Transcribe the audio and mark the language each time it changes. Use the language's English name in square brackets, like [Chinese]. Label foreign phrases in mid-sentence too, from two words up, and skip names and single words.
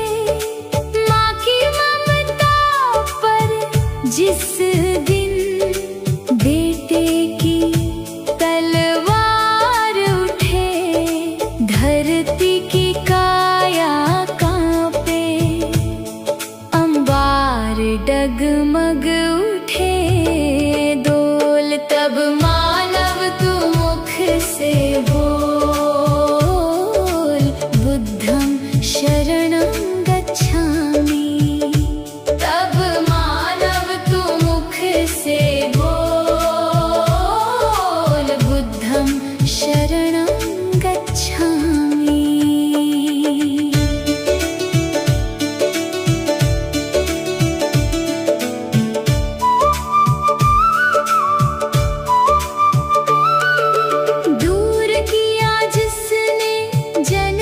[Hindi] माँ की ममता पर जिस दिन बेटे की तलवार उठे, धरती की काया कांपे, अंबार डगमग उठे डोल। तब मानव तू मुख से बोल, [Pali] बुद्धं शरणं गच्छामि। [Hindi] तब मानव तू मुख से बोल, [Pali] बुद्धं शरणं गच्छामि। [Hindi] दूर किया जिसने जन